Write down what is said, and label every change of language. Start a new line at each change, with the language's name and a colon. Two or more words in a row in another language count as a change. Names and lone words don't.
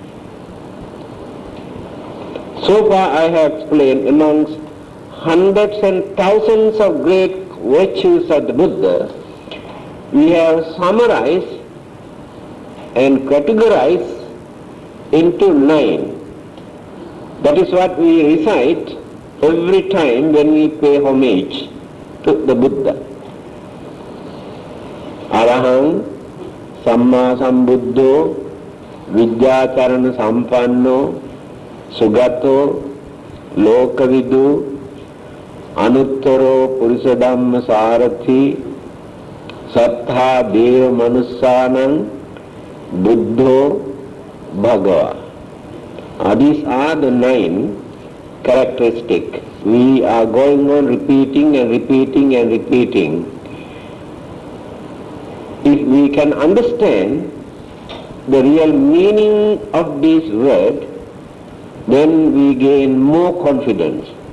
English: So far I have explained amongst hundreds and thousands of great virtues of the Buddha, we have summarized and categorized into 9. That is what we recite every time when we pay homage to the Buddha.
Pali: Arahang Samma Sambuddho Vidyacharana Sampanno Sugato Lokavidu Anuttaro Purisadhamma Sarathi Sattha Deva Manussanam Buddho Bhagava.
English: These are the 9 characteristics. We are going on repeating and repeating and repeating. If we can understand the real meaning of this word, then we gain more confidence.